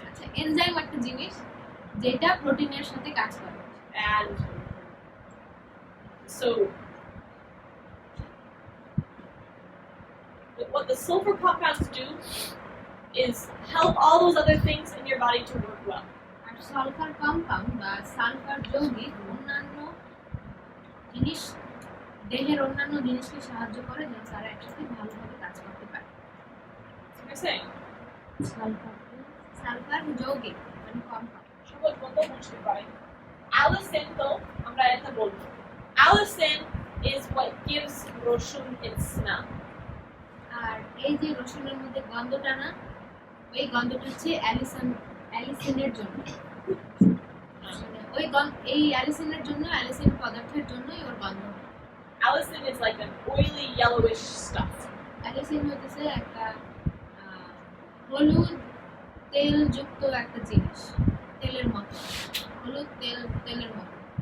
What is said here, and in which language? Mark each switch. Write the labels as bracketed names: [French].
[Bangla] আচ্ছা এনজাইম একটা জিনিস যেটা প্রোটিনের সাথে কাজ করে [English] and so what the sulfur compounds do is help all those other things in your body to work well [Bangla] আর sulphur compound বা সালফার যৌগিক অন্যান্য জিনিস দেহের অন্যান্য জিনিসকে সাহায্য করে যেন তারা একসাথে ভালোভাবে কাজ করতে পারে সালফার যৌগিক মানে কম্পাউন্ড সহজ মতো বুঝতে পারে allicin তো আমরা এটা বলবো [English] allicin is what gives [Bangla] রসুন [English] its smell [Bangla] আর এই যে রসুনের মধ্যে গন্ধটা না ওই গন্ধটা হচ্ছে অ্যালিসিনের জন্য ওই এই অ্যালিসিনের জন্য অ্যালিসিন পদার্থের জন্যই ওর গন্ধ [English] allicin is like an oily yellowish stuff [Bangla] allicin হচ্ছে একটা হলুদ তেল যুক্ত একটা জিনিস তেলের মতো হলুদ তেলের মতো